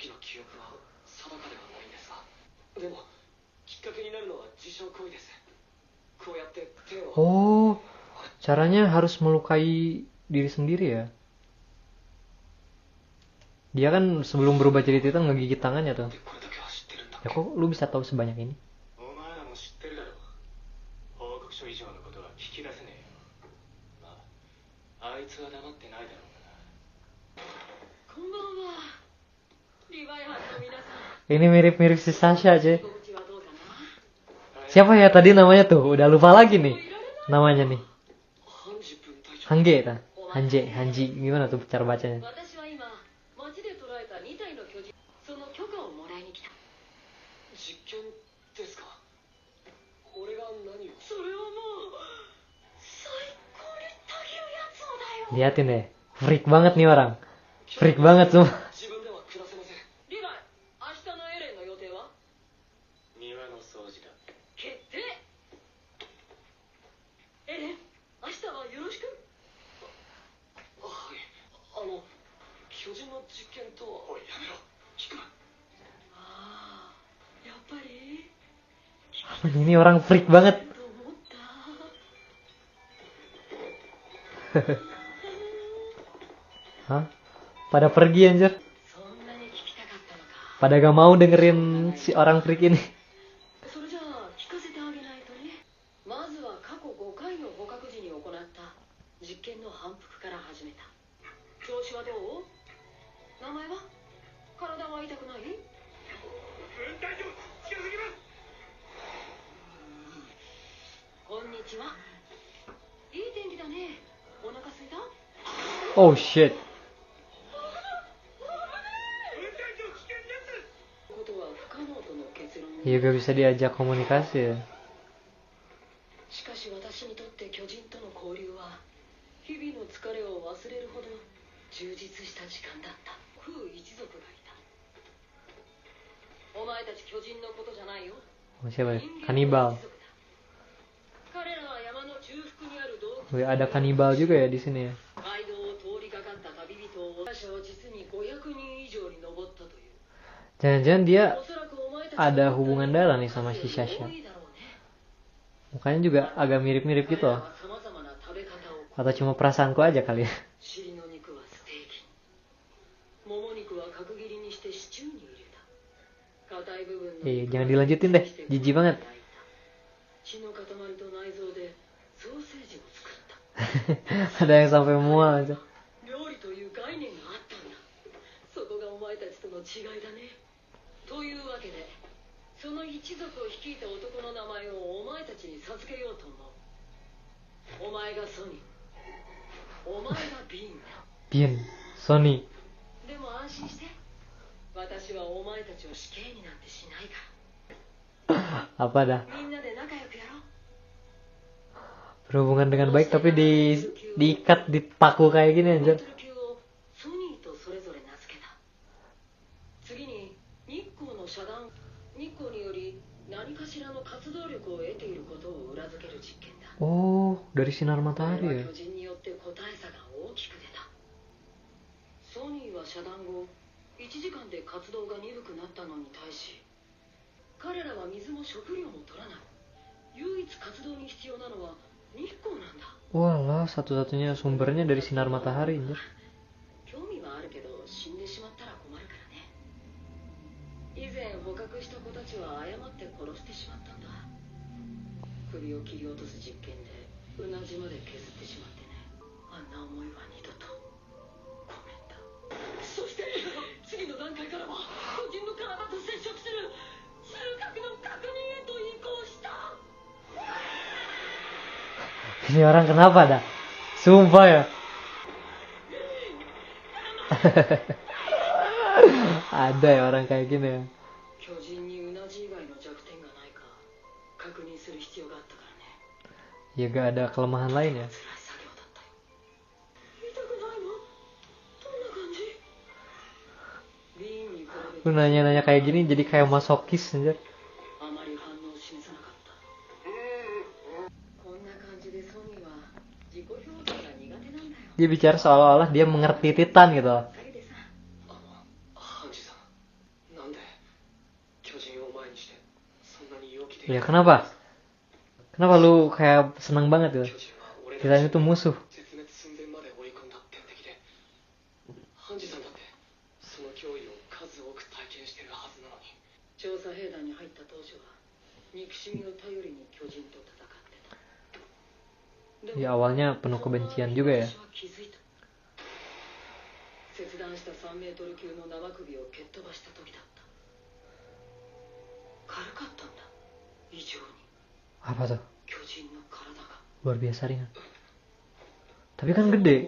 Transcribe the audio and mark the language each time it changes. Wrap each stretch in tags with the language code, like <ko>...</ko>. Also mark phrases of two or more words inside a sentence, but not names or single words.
<id>Oh, caranya harus melukai diri sendiri ya? Dia kan sebelum berubah jadi Titan ngegigit tangannya tuh. Ya kok lu bisa tahu sebanyak ini?</id> <ja>お前らも知ってるだろう。報告書以上のことは聞き出せねえよ。まあ、あいつは黙ってないだろうがな。こんばんは。リヴァイ班の皆さん。</ja> <id>Ini mirip-mirip si Sasha aja.</id> <ja>居心地はどうかな。</ja> <id>Siapa ya tadi namanya tuh? Udah lupa lagi nih namanya nih. Hange ta? Hanji. Gimana tuh cara bacanya?</id> <ja>私は今街で捕らえた2体の巨人、その許可をもらいに来た。実験ですか？俺が何を？それはもう最高にたぎるやつをだよ。</ja> <id>Liatin deh. Freak banget nih orang. Freak banget semua.</id> <ja>自分では暮らせません。リヴァイ、明日のエレンの予定は？庭の掃除だ。決定。エレン、明日はよろしく。はい。巨人の実験とは。おい、やめろ。聞くな。ああ、やっぱり。</ja> <id>Ini orang freak banget.</id> <ja>と思った。 Hah?</ja> <id>Pada pergi anjir.</id> <ja>そんなに聞きたかったのか。</ja> <id>Pada gak mau dengerin si orang freak ini.</id> <ja>それじゃあ聞かせてあげないとね。まずは過去5回の捕獲時に行った実験の反復から始めた。調子はどう？名前は？体は痛くない？大丈夫、近づきます。こんにちは。いい天気だね。お腹すいた？</ja> <en>Oh shit.</en> <ja>ことは不可能との結論に。</ja> <id>Ya gak bisa diajak komunikasi ya.</id> <ja>しかし私にとって巨人との交流は日々の疲れを忘れるほど充実した時間だった。空一族がいた。お前たち巨人のことじゃないよ。</ja> <id>Oh, siapa ya?</id> <ja>人間の</ja> <id>Kanibal.</id> <ja>一族だ。彼らは山の中腹にある洞</ja> <id>Wih, ada kanibal juga ya di sini ya.</id> <ja>街道を通りかかった旅人を者は実に500人以上に上ったという。</ja> <id>Jangan-jangan dia</id> <ja>おそらくお前たち</ja> <id>ada hubungan darah nih sama si</id> <ja>多</ja> <id>Sasha.</id> <ja>いだろうね。</ja> <id>Mukanya juga agak mirip-mirip</id> <ja>彼</ja> <id>gitu</id> <ja>ら</ja> <id>loh.</id> <ja>は様々な食べ方を。</ja> <id>Atau cuma perasaanku aja kali ya.</id> <ja>尻の肉はステーキに、もも肉は角切りにしてシチューに入れた。硬い部分の</ja> <id>Jangan dilanjutin deh, jijik banget.</id> <ja>血の塊と内臓でソーセージを作った。</ja> <id>Ada yang sampai mual aja.</id> <ja>料理という概念があったんだ。そこがお前たちとの違いだね。というわけで、その一族を率いた男の名前をお前たちに授けようと思う。お前がソニー、お前がビーンだ。 Bien, Sony. でも安心して、私はお前たちを死刑になんてしないか</ja> <id>Apa dah?</id> <ja>ら。みんなで仲良くやろう。</ja> <id>Berhubungan dengan baik tapi diikat, dipaku kayak gini</id> <ja>この</ja> <id>anjir.</id> <ja>トル級をソニーとそれぞれ名付けた。次に日光の遮断、日光により何かしらの活動力を得ていることを裏付ける実験だ。</ja> <id>Oh, dari sinar</id> <ja>これ</ja> <id>matahari</id> <ja>は</ja> <id>ya.</id> <ja>巨人によって個体差が大きく出た。ソニーは遮断後1時間で活動が鈍くなったのに対し、彼らは水も食料も取らない。唯一活動に必要なのは日光なんだ。</ja> <id>Walah, satu-satunya sumbernya dari sinar matahari anjir.</id> <ja>興味はあるけど死んでしまったら困るからね。以前捕獲した子たちは誤って殺してしまったんだ。首を切り落とす実験でうなじまで削ってしまってね。あんな思いは二度と。ごめんだ。そして次の段階からは個人の体と接触する中核の確認へと移行した。</ja> <id>Ini orang kenapa dah? Sumpah ya. Ada ya orang kayak gini ya.</id> <ja>巨にうなじ以外の弱点がないか確認する必要があったからね。</ja> <id>Ya gak ada kelemahan lain ya.</id> <ja>辛い作業だったよ。痛くないの？どんな感じ？リンに比べて</ja> <id>Lu nanya-nanya kayak gini jadi kayak masokis anjir.</id> <ja>あまり反応を示さなかった。こんな感じでソニーは自己表現が苦手なんだよ。</ja> <id>Dia bicara seolah-olah dia mengerti Titan gitu.</id> <ja>おかげでさ、ハンジさん、なんで巨人を前にしてそんなに陽気で</ja> <id>Ya kenapa? Kenapa lu kayak senang banget gitu?</id> <ja>巨人は俺</ja> <id>Titan itu musuh.</id> <ja>絶滅寸前まで追い込んだ天敵で、ハンジさんだってその脅威を数多く体験してるはずなのに。調査兵団に入った当初は憎しみを頼りに巨人と戦ってた。でも</ja> <id>Ya awalnya penuh kebencian juga ya.</id> <ja>私は気づいた。切断した3メートル級の生首を蹴っ飛ばした時だった。軽かったんだ、異常に。</ja> <id>Apa tuh?</id> <ja>巨人の体が。</ja> <id>Luar biasa ringan. Tapi kan gede.</id>